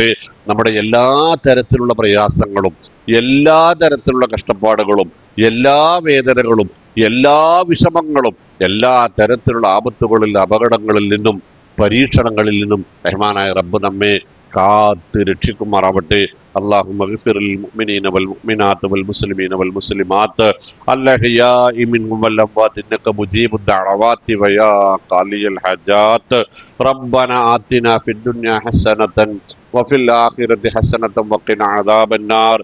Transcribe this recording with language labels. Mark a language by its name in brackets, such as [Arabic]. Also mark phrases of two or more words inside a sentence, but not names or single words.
[Malayalam] നമ്മുടെ എല്ലാ തരത്തിലുള്ള പ്രയാസങ്ങളും, എല്ലാ തരത്തിലുള്ള കഷ്ടപ്പാടുകളും, എല്ലാ വേദനകളും, എല്ലാ വിഷമങ്ങളും, എല്ലാ തരത്തിലുള്ള ആപത്തുകളിൽ, അപകടങ്ങളിൽ നിന്നും, പരീക്ഷണങ്ങളിൽ നിന്നും റഹ്മാനായ റബ്ബ് നമ്മെ കാത്ത് രക്ഷിക്കുമാറാവട്ടെ. [Arabic] اللهم اغفر للمؤمنين والمؤمنات والمسلمين والمسلمات الأحياء منهم والأموات إنك مجيب الدعوات ويا قاضي الحاجات. ربنا آتنا في الدنيا حسنة وفي الآخرة حسنة وقنا عذاب النار.